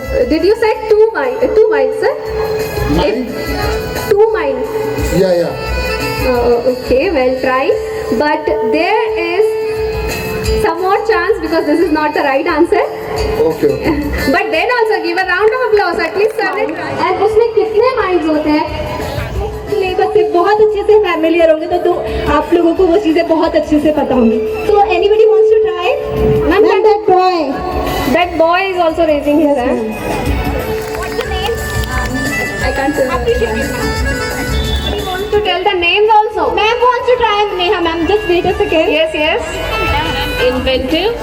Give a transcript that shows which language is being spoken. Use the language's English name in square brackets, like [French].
[English] Did you say two minds, sir? Mind? Two minds. Yeah. Okay, well tried. But there is some more chance because this is not the right answer. Okay. But then also give a round of applause at least. [Hindi] And उसमें कितने minds होते हैं? Syllabus से बहुत अच्छे से familiar होंगे तो आप लोगों को वो चीजें बहुत अच्छे से पता होंगी. [English] So anybody wants to try? Ma'am, that boy. That boy is also raising his hand. What's the name? I can't say. Appreciate it, ma'am. He wants to tell the names also. Ma'am wants to try. Neha ma'am, just wait a second. Yes. Inventive,